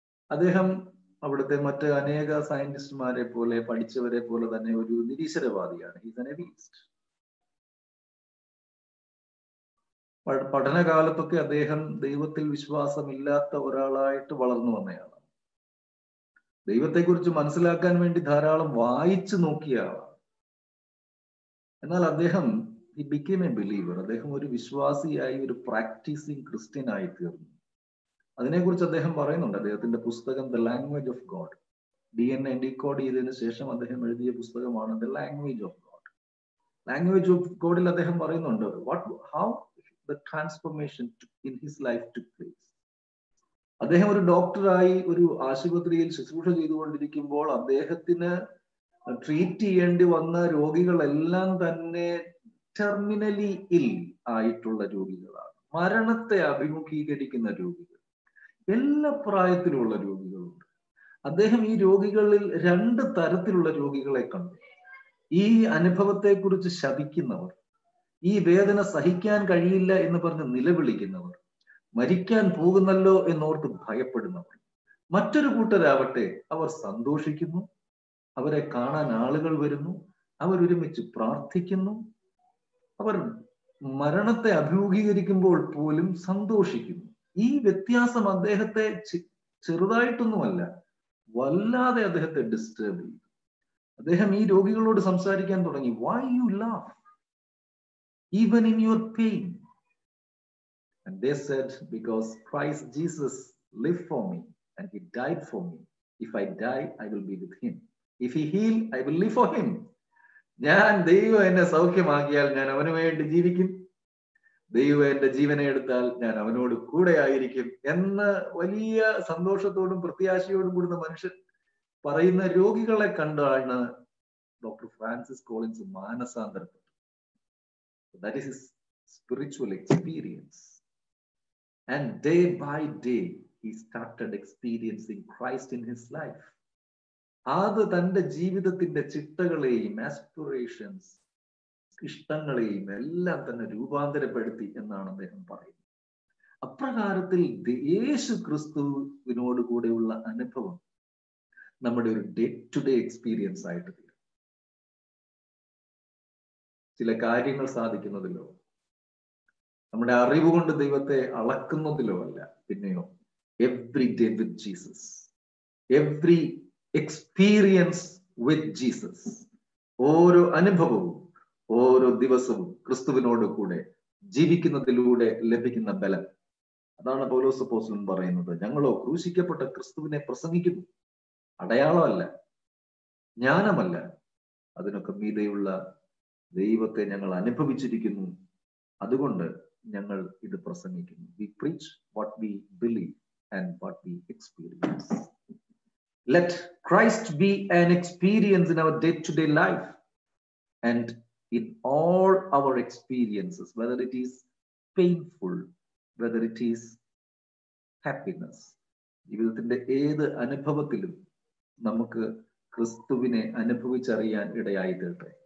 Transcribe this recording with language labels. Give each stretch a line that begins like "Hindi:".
Malayalam: അദ്ദേഹം അവിടുത്തെ മറ്റ് അനേക സയന്റിസ്റ്റുമാരെ പോലെ പഠിച്ചവരെ പോലെ തന്നെ ഒരു നിരീശ്വരവാദിയാണ്.
English: He's an atheist.
Malayalam: പഠനകാലത്തൊക്കെ അദ്ദേഹം ദൈവത്തിൽ വിശ്വാസമില്ലാത്ത ഒരാളായിട്ട് വളർന്നു വന്നയാളാണ്. ദൈവത്തെക്കുറിച്ച് മനസ്സിലാക്കാൻ വേണ്ടി ധാരാളം വായിച്ചു നോക്കിയ ആളാണ്. എന്നാൽ അദ്ദേഹം
English: he became a believer.
Malayalam: അദ്ദേഹം ഒരു വിശ്വാസിയായി, ഒരു പ്രാക്ടീസിങ് ക്രിസ്ത്യൻ ആയി തീർന്നു. അതിനെക്കുറിച്ച് അദ്ദേഹം പറയുന്നുണ്ട് അദ്ദേഹത്തിന്റെ പുസ്തകം the language of God. DNA decode ചെയ്തതിനു ശേഷം അദ്ദേഹം എഴുതിയ പുസ്തകമാണ് the language of God.
English: language of ഗോഡിൽ
Malayalam: അദ്ദേഹം പറയുന്നുണ്ട്
English: how the transformation in his life took place.
Malayalam: അദ്ദേഹം ഒരു ഡോക്ടറായി ഒരു ആശുപത്രിയിൽ ശുശ്രൂഷ ചെയ്തുകൊണ്ടിരിക്കുമ്പോൾ അദ്ദേഹത്തിന് ട്രീറ്റ് ചെയ്യേണ്ടി വന്ന രോഗികളെല്ലാം തന്നെ ടെർമിനലി ഇൽ ആയിട്ടുള്ള രോഗികളാണ്. മരണത്തെ അഭിമുഖീകരിക്കുന്ന രോഗികൾ, എല്ലാ പ്രായത്തിലുള്ള രോഗികളുണ്ട്. അദ്ദേഹം ഈ രോഗികളിൽ 2 തരത്തിലുള്ള രോഗികളെ കണ്ടു. ഈ അനുഭവത്തെക്കുറിച്ച് ശപിക്കുന്നവർ, ഈ വേദന സഹിക്കാൻ കഴിയില്ല എന്ന് പറഞ്ഞ് നിലവിളിക്കുന്നവർ, മരിക്കാൻ പോകുന്നല്ലോ എന്നോർത്ത് ഭയപ്പെടുന്നവർ. മറ്റൊരു കൂട്ടരാവട്ടെ അവർ സന്തോഷിക്കുന്നു, അവരെ കാണാൻ ആളുകൾ വരുന്നു, അവരൊരുമിച്ച് പ്രാർത്ഥിക്കുന്നു, അവർ മരണത്തെ അഭിമുഖീകരിക്കുമ്പോൾ പോലും സന്തോഷിക്കുന്നു. ഈ വ്യത്യാസം അദ്ദേഹത്തെ ചെറുതായിട്ടൊന്നുമല്ല, വല്ലാതെ അദ്ദേഹത്തെ ഡിസ്റ്റർബ് ചെയ്തു. അദ്ദേഹം ഈ രോഗികളോട് സംസാരിക്കാൻ തുടങ്ങി.
English: Why you laugh even in your pain? And they said, because Christ Jesus lived for me and he died for me. If I die, I will be with him. If he heal, I will live for him.
Malayalam: ഞാൻ ദൈവം എന്നെ സൗഖ്യമാക്കിയാൽ ഞാൻ അവന് വേണ്ടി ജീവിക്കും. ദൈവം എന്റെ ജീവനെ എടുത്താൽ ഞാൻ അവനോട് കൂടെ ആയിരിക്കും എന്ന് വലിയ സന്തോഷത്തോടും പ്രത്യാശയോടും കൂടുന്ന മനുഷ്യൻ പറയുന്ന രോഗികളെ കണ്ടാണ് doctor Francis Collins മാനസാന്തരപ്പെട്ടത്.
English: That is his spiritual experience. And day by day he started experiencing Christ in his life.
Malayalam: അത് തന്റെ ജീവിതത്തിന്റെ ചിട്ടകളെയും ആസ്പിറേഷൻസ്, ഇഷ്ടങ്ങളെയും എല്ലാം തന്നെ രൂപാന്തരപ്പെടുത്തി എന്നാണ് അദ്ദേഹം പറയുന്നത്. അപ്രകാരത്തിൽ യേശു ക്രിസ്തുവിനോട് കൂടെയുള്ള അനുഭവം നമ്മുടെ ഒരു ഡേ ടു ഡേ എക്സ്പീരിയൻസ് ആയിട്ട് തീരും. ചില കാര്യങ്ങൾ സാധിക്കുന്നതിലോ നമ്മുടെ അറിവ് കൊണ്ട് ദൈവത്തെ അളക്കുന്നതിലോ അല്ല, പിന്നെയോ
English: every day with Jesus,
Malayalam: every experience with Jesus. ഓരോ അനുഭവവും ഓരോ ദിവസവും ക്രിസ്തുവിനോട് കൂടെ ജീവിക്കുന്നതിലൂടെ ലഭിക്കുന്ന ബലം. അതാണ് പൗലോസ് അപ്പോസ്തലൻ പറയുന്നത്, ഞങ്ങളോ ക്രൂശിക്കപ്പെട്ട ക്രിസ്തുവിനെ പ്രസംഗിക്കുന്നു. അടയാളമല്ല, ജ്ഞാനമല്ല, അതിനൊക്കെ മീതെയുള്ള ദൈവത്തെ ഞങ്ങൾ അനുഭവിച്ചിരിക്കുന്നു. അതുകൊണ്ട് ഞങ്ങൾ ഇത് പ്രസംഗിക്കുന്നു.
English: We preach what we believe and what we experience. Let Christ be an experience in our day-to-day life and in all our experiences, whether it is painful, whether it is happiness.
Malayalam: ജീവിതത്തിന്റെ ഏത് അനുഭവത്തിലും നമുക്ക് ക്രിസ്തുവിനെ അനുഭവിച്ചറിയാൻ ഇടയായി തീരട്ടെ.